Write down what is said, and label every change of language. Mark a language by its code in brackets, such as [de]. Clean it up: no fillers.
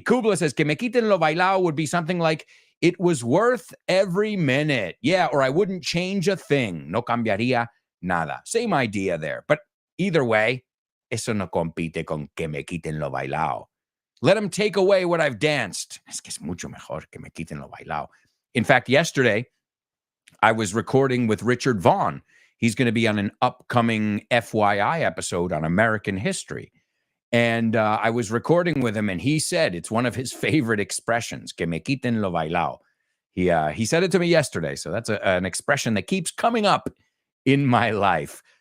[en] Kubla says, [es] que me quiten lo bailao [en] would be something like, it was worth every minute. Yeah, or I wouldn't change a thing. [es] No cambiaría nada. [en] Same idea there. But either way, [es] eso no compite con que me quiten lo bailao. [en] Let them take away what I've danced. [es] Es que es mucho mejor que me quiten lo bailao. [en] In fact, yesterday, I was recording with Richard Vaughn. He's going to be on an upcoming FYI episode on American history. And I was recording with him, and he said it's one of his favorite expressions, [es] que me quiten lo bailao. [en] He said it to me yesterday, so that's an expression that keeps coming up in my life.